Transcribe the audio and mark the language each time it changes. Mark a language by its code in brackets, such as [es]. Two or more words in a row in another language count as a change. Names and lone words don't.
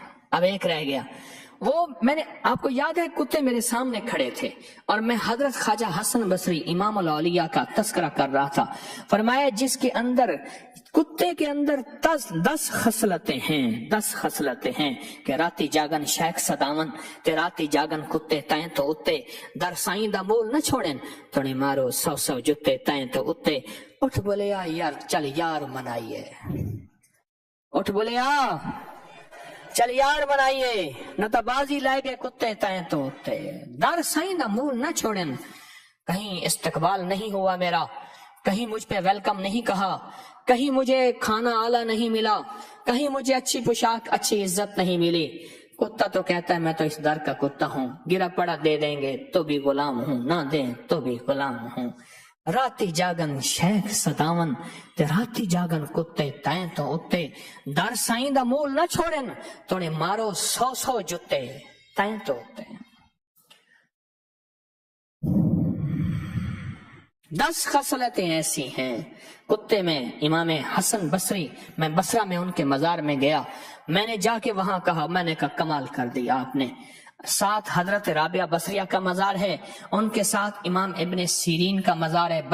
[ur] اب ایک رہ گیا، وہ میں نے آپ کو یاد ہے کتے میرے سامنے کھڑے تھے اور میں حضرت خواجہ حسن بصری امام الاولیاء کا تذکرہ کر رہا تھا، فرمایا جس کے اندر کتے کے اندر 10 خصلتیں ہیں کہ [pa] راتی جاگن شیخ صداون تے راتی جاگن کتے تائیں تو اتے، در سائیں دا مول نہ چھوڑن توڑے مارو 100 جتے تائیں تو اتے۔ اٹھ بولے یار چل یار منائیے، اٹھ بولے چل یار بنائیے، نہ تو بازی لائے گئے کتے تائیں تو اتے، در سائیں دا مول نہ چھوڑن۔ [ur] کہیں استقبال نہیں ہوا میرا، کہیں مجھ پہ ویلکم نہیں کہا، کہیں مجھے کھانا اعلیٰ نہیں ملا، کہیں مجھے اچھی پوشاک اچھی عزت نہیں ملی۔ کتا تو کہتا ہے میں تو اس در کا کتا ہوں، گرا پڑا دے دیں گے تو بھی غلام ہوں، نہ دیں تو بھی غلام ہوں۔ [pa] راتی جاگن شیخ صداون تے راتی جاگن کتے تائیں تو اتے، در سائیں دا مول نہ چھوڑن توڑے مارو 100 جتے تائیں تو اتے۔ [ur] 10 خصلتیں ایسی ہیں کتے میں۔ امام حسن بصری، میں بصرہ میں ان کے مزار میں گیا، میں نے جا کے وہاں کہا، میں نے کہا کمال کر دیا آپ نے۔ ساتھ حضرت رابعہ بصریہ کا مزار ہے، ان کے ساتھ امام ابن سیرین کا مزار ہے۔